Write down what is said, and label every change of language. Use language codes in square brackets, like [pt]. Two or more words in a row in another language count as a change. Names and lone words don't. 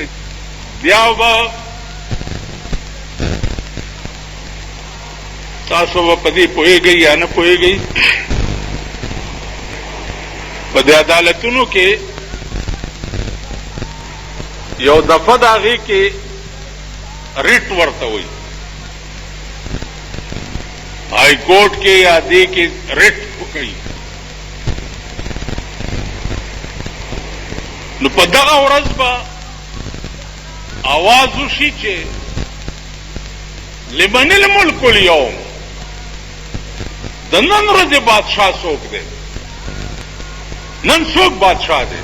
[ps] بیا به تاسو به په دې پوهېږئ یا نه پوهېږئ، په دې عدالتونو کې یو دفعه د هغې کې ریټ ورته وایي، [en] high court [ps] کے یا دې کې ریټ وکړي. نو په دغه ورځ به آواز وشي چې [ar] لمن الملک اليوم، [ps] د نن ورځې بادشاه څوک دی، نن څوک بادشاه دی.